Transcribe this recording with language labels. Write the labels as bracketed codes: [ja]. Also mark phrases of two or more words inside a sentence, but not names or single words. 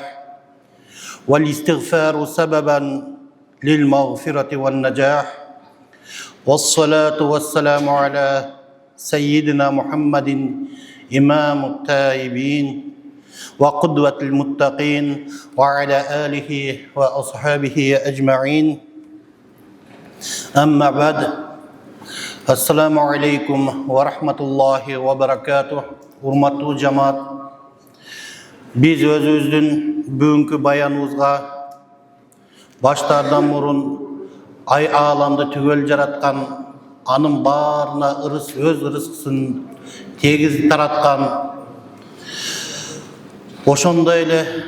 [ar] والاستغفار سببا للمغفرة والنجاح والصلاة والسلام على سيدنا محمد إمام التائبين وقدوة المتقين وعلى آله وأصحابه أجمعين أما بعد السلام عليكم ورحمة الله وبركاته. [ky] Урматтуу жамаат, биз өзүбүздүн бүгүнкү баяныбызга баштардан мурун ай ааламды түгөл жараткан, анын баарына өз ырыскысын тегиз тараткан, ошондой эле